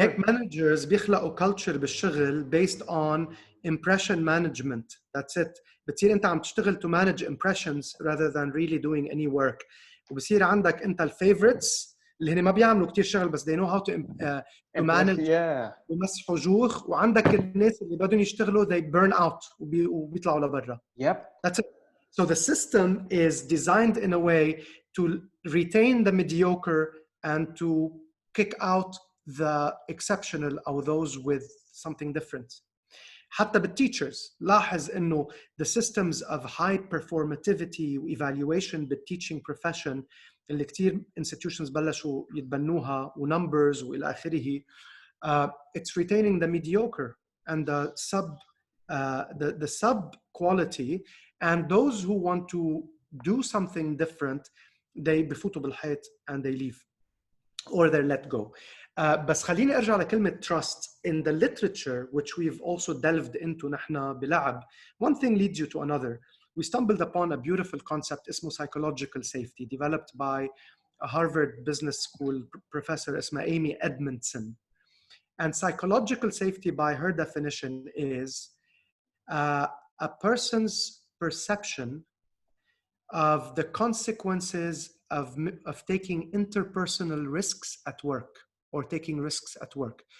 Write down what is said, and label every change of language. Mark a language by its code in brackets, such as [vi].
[ar] هيك مانجرز بيخلقوا [en] culture [ar] بالشغل [en] based on impression management, that's it. [ar] بتصير انت عم تشتغل [en] to manage impressions rather than really doing any work, [ar] وبصير عندك انت الفيفورتس اللي هن ما بيعملوا كتير شغل بس [en] they know how to manage [ar] ومسحوا جوخ, وعندك الناس اللي بدهم يشتغلوا [en] they burn out [ar] وبيطلعوا لبرا. [en] That's it. So the system is designed in a way to retain the mediocre and to kick out the exceptional or those with something different. حتى بالteachers [ar] لاحظ انه [en] the systems of high performativity evaluation بالteaching profession [ar] اللي كتير [en] institutions [ar] بلشوا يتبنوها ونمبرز والى اخره, [en] it's retaining the mediocre and the sub quality, and those who want to do something different they [ar] بفوتوا بالحيط [en] and they leave or they're let go. [ar] بس خليني ارجع لكلمه trust. [en] In the literature which we've also delved into [ar] نحن بلعب, [en] one thing leads you to another. We stumbled upon a beautiful concept [ar] اسمه [en] psychological safety developed by a Harvard Business School professor [ar] اسمها [en] Amy Edmondson. And psychological safety by her definition is a person's perception of the consequences of taking interpersonal risks at work or taking risks at work.